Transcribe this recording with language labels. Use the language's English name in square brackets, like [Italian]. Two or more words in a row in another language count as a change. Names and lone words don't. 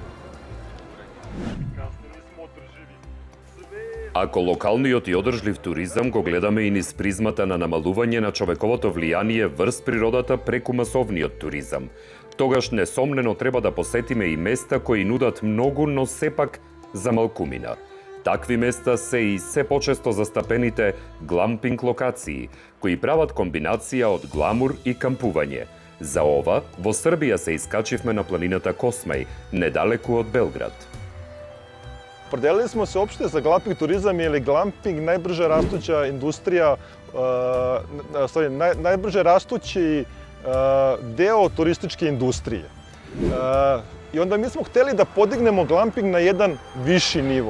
[Macedonian] Ако локалниот и одржлив туризам го гледаме и низ призмата на намалување на човековото влијание врз природата преку масовниот туризам, тогаш несомнено треба да посетиме и места кои нудат многу, но сепак за малкумина. Такви места се и се почесто застапените глампинг локации, кои прават комбинација од гламур и кампување. За ова, во Србија се искачивме на планината Космај, недалеку од Белград. [Serbian] Opredelili smo se uopšte za glamping turizam ili glamping najbrže rastuća industrija, najbrže rastući deo turističke industrije. I onda mi smo hteli da podignemo glamping na jedan viši nivo.